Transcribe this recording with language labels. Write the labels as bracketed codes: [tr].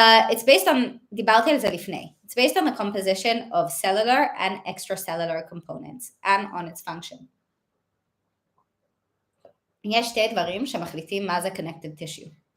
[en] It's based on, [he] דיברתי על זה לפני. [en] It's based on the composition of cellular and extracellular components and on its function. [he] יש שתי דברים שמחליטים מה זה connective tissue.